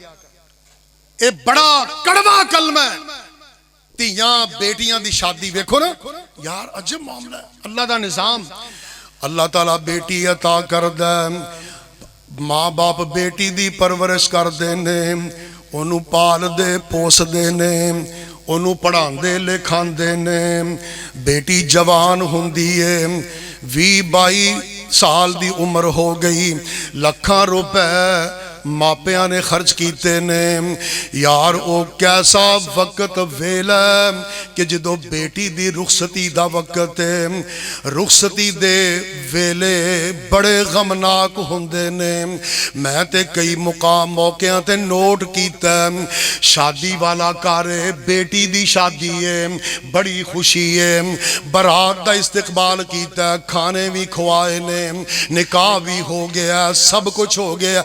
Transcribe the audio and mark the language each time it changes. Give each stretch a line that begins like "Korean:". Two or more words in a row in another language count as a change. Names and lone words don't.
Hindi: ये बड़ा कड़वा कलमा है।
Punjabi: ਧੀਆਂ ਬੇਟੀਆਂ ਦੀ ਸ਼ਾਦੀ ਵੇਖੋ ਨਾ ਯਾਰ, ਅਜਬ ਮਾਮਲਾ ਹੈ। ਅੱਲਾਹ ਦਾ ਨਿਜ਼ਾਮ, ਅੱਲਾਹ ਤਾਲਾ ਬੇਟੀ ਅਤਾ ਕਰਦਾ, ਮਾਂ ਬਾਪ ਬੇਟੀ ਦੀ ਪਰਵਰਿਸ਼ ਕਰਦੇ ਨੇ, ਉਹਨੂੰ ਪਾਲਦੇ ਪੋਸਦੇ ਨੇ, ਉਹਨੂੰ ਪੜ੍ਹਾਉਂਦੇ ਲਿਖਾਉਂਦੇ ਨੇ। ਬੇਟੀ ਜਵਾਨ ਹੁੰਦੀ ਏ, 20-22 ਸਾਲ ਦੀ ਉਮਰ ਹੋ ਗਈ, ਲੱਖਾਂ ਰੁਪਏ ਮਾਪਿਆਂ ਨੇ ਖਰਚ ਕੀਤੇ ਨੇ। ਯਾਰ ਵੋ ਕੈਸਾ ਵਕਤ ਵੇਲਾ ਕਿ ਜੋ ਬੇਟੀ ਦੀ ਰੁਖ਼ਸਤੀ ਦਾ ਵਕਤ ਹੈ, ਰੁਖ਼ਸਤੀ ਦੇ ਵੇਲੇ ਬੜੇ ਗ਼ਮਨਾਕ ਹੁੰਦੇ ਨੇ। ਮੈਂ ਤੇ ਕਈ ਮੁਕਾਮ ਮੌਕਿਆਂ ਤੇ ਨੋਟ ਕੀਤਾ, ਸ਼ਾਦੀ ਵਾਲਾ ਘਰ ਹੈ, ਬੇਟੀ ਦੀ ਸ਼ਾਦੀ ਹੈ, ਬੜੀ ਖੁਸ਼ੀ ਹੈ, ਬਰਾਤ ਦਾ ਇਸਤਕਬਾਲ ਕੀਤਾ, ਖਾਣੇ ਭੀ ਖਵਾਏ ਨੇ, ਨਿਕਾਹ ਭੀ ਹੋ ਗਿਆ, ਸਭ ਕੁਝ ਹੋ ਗਿਆ।